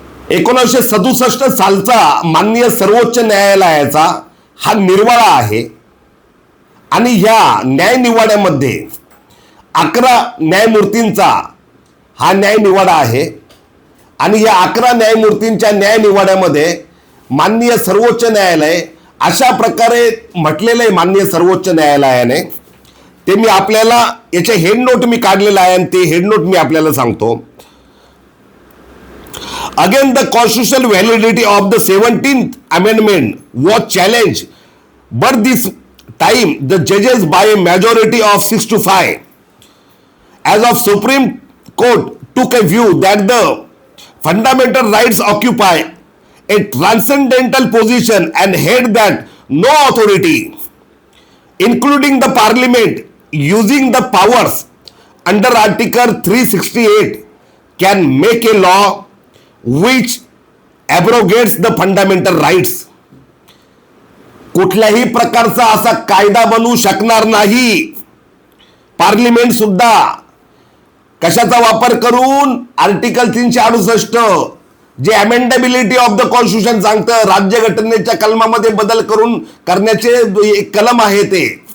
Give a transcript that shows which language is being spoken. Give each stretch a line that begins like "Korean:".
Marathi: 1967 सालचा माननीय सर्वोच्च न्यायालयाचा हा निर्वाळा आहे आणि ह्या न्यायनिवाड्यामध्ये 11 न्यायमूर्तींचा हा न्यायनिवाडा आहे आणि या 11 न्यायमूर्तींच्या न्यायनिवाड्यामध्ये माननीय सर्वोच्च न्यायालय अशा प्रकारे म्हटलेलं आहे माननीय सर्वोच्च न्यायालयाने. ते मी आपल्याला याचे हेड नोट मी काढलेलं आहे आणि ते हेड नोट मी आपल्याला सांगतो.
English: Again, the constitutional validity of the 17th Amendment was challenged, but this time the judges by a majority of 6 to 5, as of Supreme Court, took a view that the fundamental rights occupy a transcendental position and held that no authority, including the Parliament, using the powers under Article 368, can make a law which abrogates the fundamental rights.
Marathi: कुठल्याही प्रकारचा असा कायदा बनवू शकणार नाही parliament सुद्धा. कशाचा वापर करून? आर्टिकल 368 जे
English: amendability of the constitution
Marathi: सांगतं, राज्यघटनेच्या कलमामध्ये बदल करून करण्याचे एक कलम आहे ते.